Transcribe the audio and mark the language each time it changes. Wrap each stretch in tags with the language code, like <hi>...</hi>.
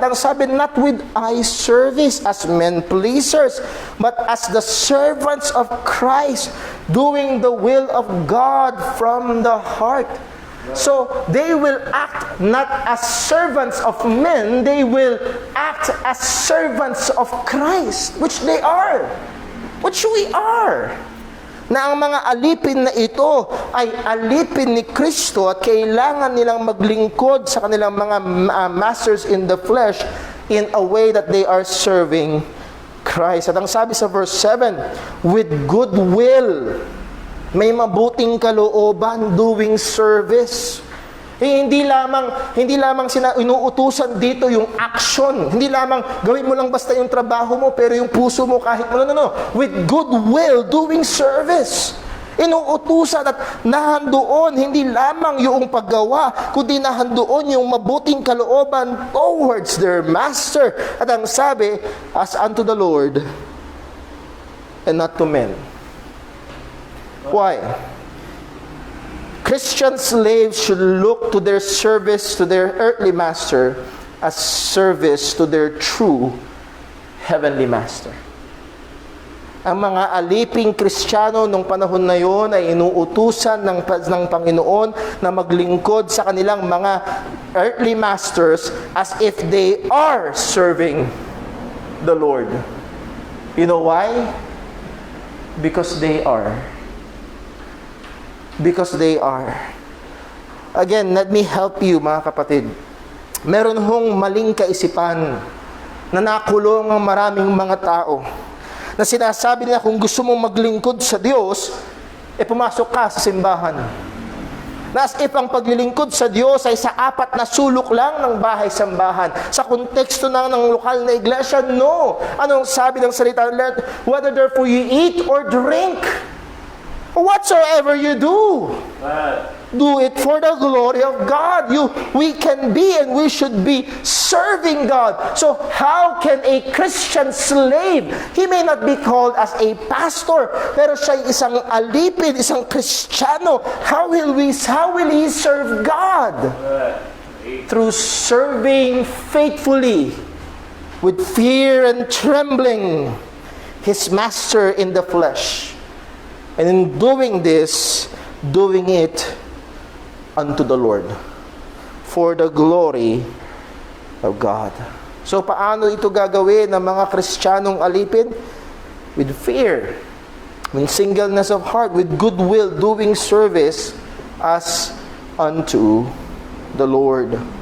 <tl>At ang sabi,</tl> <en>not with eye service as men pleasers, but as the servants of Christ, doing the will of God from the heart. So, they will act not as servants of men, they will act as servants of Christ, which they are. Which we are.</en> <tl>Na ang mga alipin na ito ay alipin ni Kristo at kailangan nilang maglingkod sa kanilang mga masters in the flesh</tl> <en>in a way that they are serving Christ.</en> <tl>At ang sabi sa verse 7,</tl> <en>with good will,</en> <tl>may mabuting kalooban,</tl> <en>doing service.</en> <tl>Hindi lamang inuutusan dito yung action. Hindi lamang gawin mo lang basta yung trabaho mo, pero yung puso mo kahit mo. No.</tl> <en>With good will, doing service.</en> <tl>Inuutusan at nahandoon, hindi lamang yung paggawa, kundi nahandoon yung mabuting kalooban</tl> <en>towards their master.</en> <tl>At ang sabi,</tl> <en>as unto the Lord and not to men. Why? Christian slaves should look to their service to their earthly master as service to their true heavenly master.</en> <tl>Ang mga aliping Kristiyano nung panahon na yon ay inuutusan ng Panginoon na maglingkod sa kanilang mga earthly masters</tl> <en>as if they are serving the Lord. You know why? Because they are. Because they are. Again, let me help you</en> <tl>mga kapatid. Meron hong maling kaisipan na nakulong ang maraming mga tao na sinasabi nila kung gusto mong maglingkod sa Diyos, pumasok ka sa simbahan. Na as if ang paglilingkod sa Diyos ay sa apat na sulok lang ng bahay-sambahan. Sa konteksto ng lokal na iglesia, no. Anong sabi ng salita?</tl> <en>Whether therefore you eat or drink, whatsoever you do, do it for the glory of God. We can be and we should be serving God. So how can a Christian slave, he may not be called as a pastor,</en> <tl>pero siya isang alipin, isang Kristiyano,</tl> <en>how will he serve God? Through serving faithfully, with fear and trembling, his master in the flesh. And in doing this, doing it unto the Lord, for the glory of God.</en> <tl>So, paano ito gagawin ng mga Kristiyanong alipin?</tl> <en>With fear, with singleness of heart, with goodwill, doing service as unto the Lord.</en>